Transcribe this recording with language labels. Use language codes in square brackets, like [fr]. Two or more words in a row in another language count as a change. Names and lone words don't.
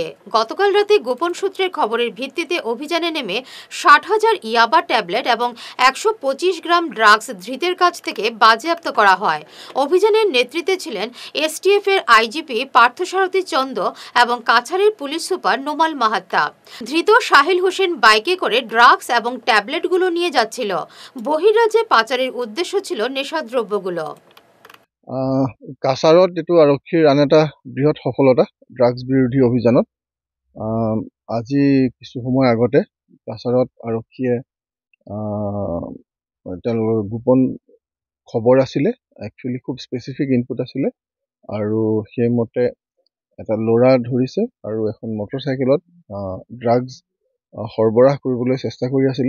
[bn] গতকাল রাতে গোপন সূত্রের খবরের ভিত্তিতে অভিযানে নেমে 60,000 ইয়াবা ট্যাবলেট এবং 125 গ্রাম ড্রাগস ধৃতের কাছ থেকে বাজেয়াপ্ত করা হয়। অভিযানের নেতৃত্বে ছিলেন এসটিএফ এর আইজিপি পার্থসারথী চন্দ এবং কাছাড়ের পুলিশ সুপার নোমাল মাহাত্তা। ধৃত সাহিল হোসেন বাইকে করে ড্রাগস এবং ট্যাবলেটগুলো নিয়ে যাচ্ছিল। বহির্রাজ্যে পাচারের উদ্দেশ্য ছিল নেশাদ্রব্যগুলো। [as] কাছাৰত এইটো আৰক্ষীৰ আন এটা বৃহৎ সফলতা ড্ৰাগছ বিৰোধী অভিযানত। আজি কিছু সময় আগতে কাছাৰত আৰক্ষীয়ে তেওঁলোকৰ গোপন খবৰ আছিলে, একচুৱেলি খুব [en] specific input [as] আছিলে আৰু সেইমতে এটা ল'ৰা ধৰিছে আৰু এখন মটৰচাইকেলত ড্ৰাগছ সৰবৰাহ কৰিবলৈ চেষ্টা কৰি আছিলে।